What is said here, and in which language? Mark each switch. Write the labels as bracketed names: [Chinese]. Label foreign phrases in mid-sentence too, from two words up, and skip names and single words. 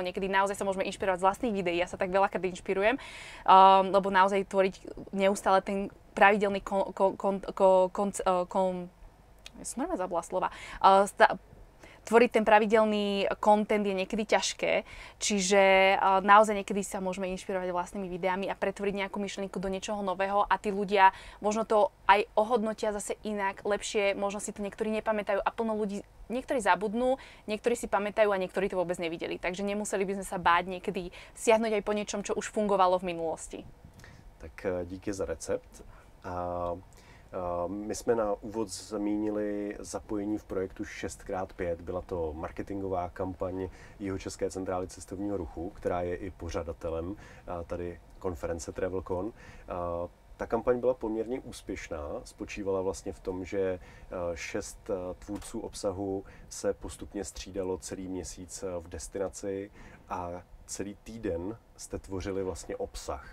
[Slovak] Niekedy naozaj sa môžeme inšpirovať z vlastných videí. Ja sa tak veľakrát inšpirujem, lebo naozaj tvoriť neustále ten pravidelný tvoriť ten pravidelný content je niekedy ťažké, čiže naozaj niekedy sa môžeme inšpirovať vlastnými videami a pretvoriť nejakú myšlienku do niečoho nového a tí ľudia možno to aj ohodnotia zase inak, lepšie, možno si to niektorí nepamätajú a plno ľudí, niektorí zabudnú, niektorí si pamätajú a niektorí to vôbec nevideli. Takže nemuseli by sme sa báť niekedy siahnuť aj po niečom, čo už fungovalo v minulosti. [Czech] Tak díky za recept. My jsme na úvod zmínili zapojení v projektu 6x5. Byla to marketingová kampaň Jihočeské centrály cestovního ruchu, která je i pořadatelem tady konference TravelCon. Ta kampaň byla poměrně úspěšná, spočívala vlastně v tom, že 6 tvůrců obsahu se postupně střídalo celý měsíc v destinaci a celý týden jste tvořili vlastně obsah.